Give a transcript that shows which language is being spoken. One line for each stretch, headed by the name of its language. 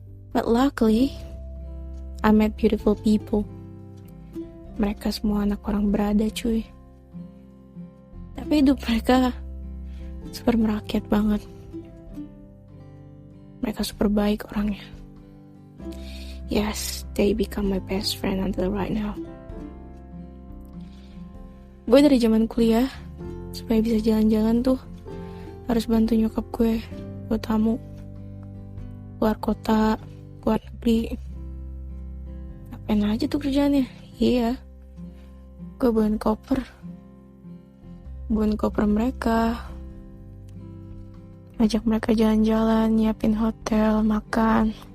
Indonesian: But luckily, I met beautiful people. Mereka semua anak orang berada cuy. Tapi hidup mereka super merakyat banget. Mereka super baik orangnya.
English: Yes, they become my best friend until right now.
Indonesian: Gue dari zaman kuliah, supaya bisa jalan-jalan tuh harus bantu nyokap gue buat tamu. Keluar kota, keluar negeri. Ngapain aja tuh kerjaannya? Iya, gue bawain koper mereka, ajak mereka jalan-jalan, nyiapin hotel, makan.